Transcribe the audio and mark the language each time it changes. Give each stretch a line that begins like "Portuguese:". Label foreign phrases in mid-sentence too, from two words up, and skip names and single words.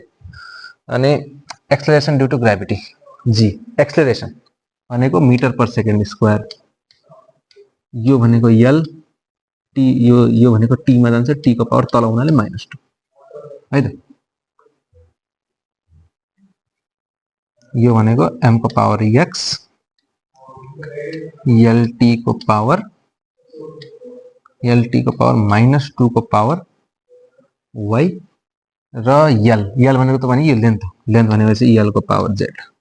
Nepali: अनि
English: acceleration due to gravity,
Nepali: जी एक्सेलरेसन भनेको
English: metre per second square,
Nepali: यो भनेको एल टी, यो भनेको टीमा जान्छ, टी को पावर तल हुनाले -2 है त। यो भनेको एम को पावर एक्स, एलटी को पावर -2 को पावर वाई र एल भनेको त भने यो लेन्थ हो, लेन्थ भनेपछि एल को पावर जेड।